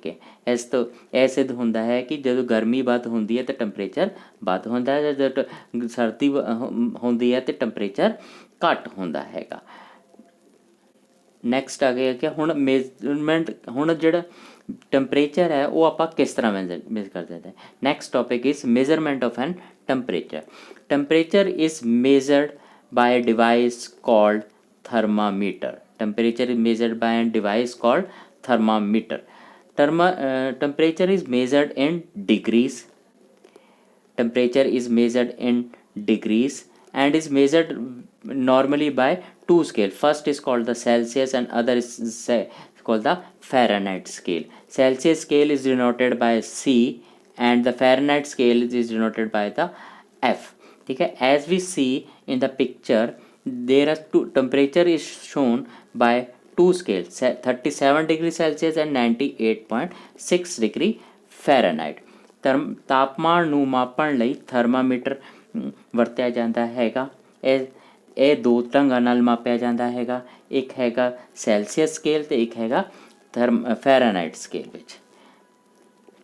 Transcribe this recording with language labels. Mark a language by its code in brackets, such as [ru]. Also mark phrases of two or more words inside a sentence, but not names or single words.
[pa] ਕਿ ਇਸ ਤੋਂ ਇਹ ਸਿੱਧ ਹੁੰਦਾ ਹੈ ਕਿ ਜਦੋਂ ਗਰਮੀ ਵੱਧ ਹੁੰਦੀ ਹੈ ਤਾਂ ਟੈਂਪਰੇਚਰ ਵੱਧ ਹੁੰਦਾ ਹੈ, ਜਦੋਂ ਸਰਦੀ ਹੁੰਦੀ ਹੈ ਅਤੇ ਟੈਂਪਰੇਚਰ ਘੱਟ ਹੁੰਦਾ ਹੈਗਾ। ਨੈਕਸਟ ਆ ਗਿਆ ਕਿ ਹੁਣ ਮੇਜਰਮੈਂਟ, ਹੁਣ ਜਿਹੜਾ ਟੈਂਪਰੇਚਰ ਹੈ ਉਹ ਆਪਾਂ ਕਿਸ ਤਰ੍ਹਾਂ ਮੇਜ਼ਰ ਕਰ ਦਿੰਦੇ। [en] next topic is measurement of an temperature. temperature is measured by a device called thermometer। Temperature is measured by a device called thermometer। Temperature is measured in degrees। Temperature is measured in degrees and is measured normally by two scales। First is called the Celsius and other is called the Fahrenheit scale। Celsius scale is denoted by C and the Fahrenheit scale is denoted by the F। [hi] ठीक है। [en] As we see in the picture, there are two temperature is shown by two scales, 37 degree Celsius and 98.6 degree Fahrenheit। [pa] ਤਾਪਮਾਨ ਨੂੰ ਮਾਪਣ ਲਈ ਥਰਮਾਮੀਟਰ ਵਰਤਿਆ ਜਾਂਦਾ ਹੈਗਾ। ਇਹ ਦੋ ਢੰਗਾਂ ਨਾਲ ਮਾਪਿਆ ਜਾਂਦਾ ਹੈਗਾ, ਇੱਕ ਹੈਗਾ [en] Celsius scale [pa] ਅਤੇ ਇੱਕ ਹੈਗਾ [en] Fahrenheit scale [pa] ਵਿੱਚ।